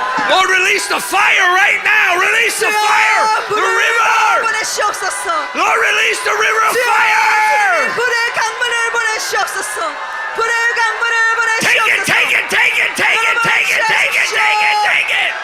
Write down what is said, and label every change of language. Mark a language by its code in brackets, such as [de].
[en] Lord, release the fire right now. Release the fire. The river. [ko] 보내시옵소서. [en] Lord, release the river of fire. [ko] 불의 강물을 보내시옵소서. 불의 강물을 [en] Take it, [ko] 보내시옵소서. [en] take it, take it, take it, take it, take it, take it, take it.